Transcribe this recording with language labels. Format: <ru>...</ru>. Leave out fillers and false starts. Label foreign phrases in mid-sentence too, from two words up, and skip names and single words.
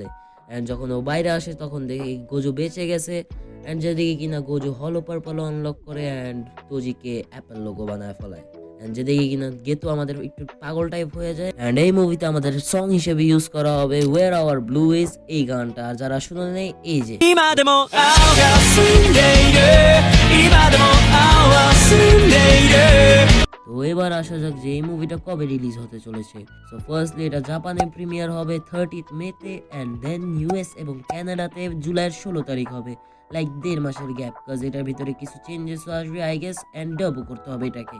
<bn>এন্ড যখন ও বাইরে আসে তখন দেখি গোজো বেঁচে গেছে এন্ড যেদিকে কিনা গোজো হলো</bn> <en>purple unlock</en> <bn>করে এন্ড তোজিকে</bn> <en>apple logo</en> <bn>বানায় ফেলায়। এন্ড যেদিকে কিনা গেতো আমাদের একটু পাগল টাইপ হয়ে যায় এন্ড এই মুভিতে আমাদের সং হিসেবে ইউজ করা হবে ওয়ের আওয়ার ব্লু ইজ, এই গানটা। আর যারা শুনে নেই এই যে</bn> <ja>今でも青が澄んでいる今でも青は澄んでいる</ja> <bn>তো এবার আসা যাক যে এই মুভিটা কবে রিলিজ হতে চলেছে।</bn> <en>so firstly</en> <bn>এটা জাপানে প্রিমিয়ার হবে 30th মেতে</bn> <en>and then US</en> <bn>এবং কানাডাতে জুলাইয়ের 16 তারিখ হবে, লাইক 1.5 মাসের গ্যাপ, কজ এটার ভিতরে কিছু চেঞ্জেস আসবে</bn> <en>I guess and</en> <bn>ডাবও করতে হবে এটাকে।</bn>